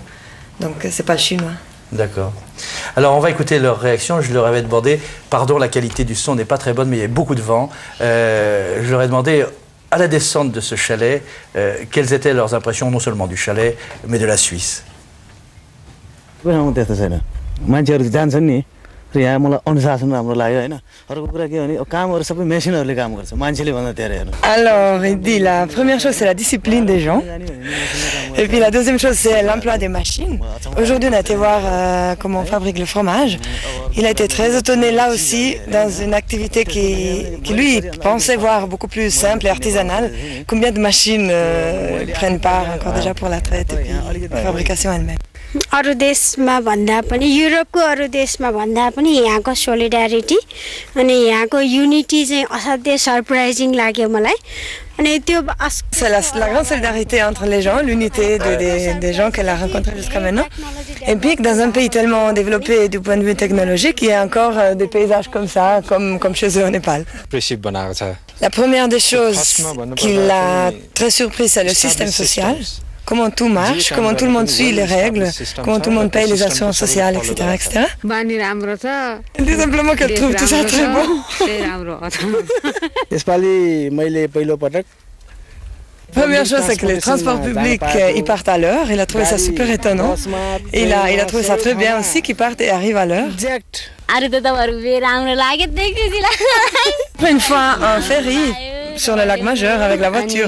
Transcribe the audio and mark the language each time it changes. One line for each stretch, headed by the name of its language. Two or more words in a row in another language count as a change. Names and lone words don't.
French: Donc c'est pas le chinois. D'accord. Alors on va écouter leur réaction. Je leur avais demandé, pardon, la qualité du son n'est pas très bonne, mais il y a beaucoup de vent. Je leur ai demandé, à la descente de ce chalet, quelles étaient leurs impressions, non seulement du chalet, mais de la Suisse.
Nepali: मान्छेहरू जान्छन् नि र यहाँ मलाई अनुशासन राम्रो लाग्यो हैन अरूको कुरा के भने कामहरु सबै मेसिनहरुले काम गर्छ मान्छेले भन्दा धेरै हेर्नु.
French: Alors, il dit la première chose c'est la discipline des gens. Et puis la deuxième chose c'est l'emploi des machines. Aujourd'hui, on a été voir comment on fabrique le fromage. Il a été très étonné là aussi dans une activité qui lui pensait voir beaucoup plus simple et artisanale. Combien de machines prennent part encore déjà pour la traite et puis la fabrication elle-même.
Nepali: अरू देशमा भन्दा पनि युरोपको अरू देशमा भन्दा पनि यहाँको सोलिडारिटी अनि यहाँको युनिटी चाहिँ असाध्यै सरप्राइजिङ लाग्यो मलाई.
French: C'est la grande solidarité entre les gens, l'unité des gens qu'elle a rencontrés jusqu'à maintenant. Et puis que dans un pays tellement développé du point de vue technologique, il y a encore des paysages comme ça, comme chez eux au Népal. La première des choses qui l'a très surpris, c'est le système social. comment tout marche, comment tout le monde suit les règles, comment tout le monde paye les assurances sociales, etc. etc. Tout simplement qu'elle trouve tout ça très bon.
Nepali: यसपालि मैले पहिलोपटक
French: Première chose, c'est que les transports publics, ils partent à l'heure. Il a trouvé ça super étonnant. Et il a trouvé ça très bien aussi qu'ils partent et arrivent à l'heure. Une fois, un ferry sur le lac Majeur avec la voiture.